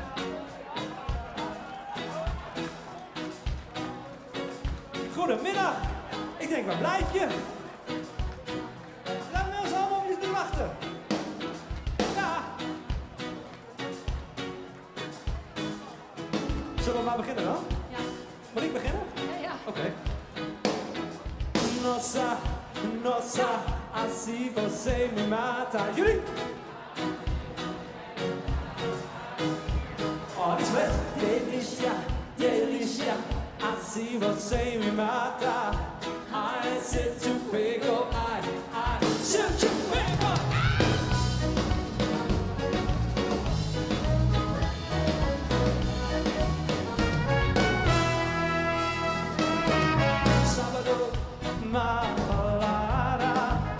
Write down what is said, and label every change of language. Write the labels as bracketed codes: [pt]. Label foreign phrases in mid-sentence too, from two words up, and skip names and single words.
[nl] Goedemiddag. Ik denk, waar blijf je? Laat me eens allemaal op je te wachten. Ja. Zullen we maar beginnen dan? Ja. Moet ik beginnen? Ja. Oké. [pt] Nossa, assim você me mata. [nl] Jullie? Oh, die is weg. [pt] Delícia, assim você me mata. Ai, se tu pego, ai, se tu pego. Sábado, uma balada.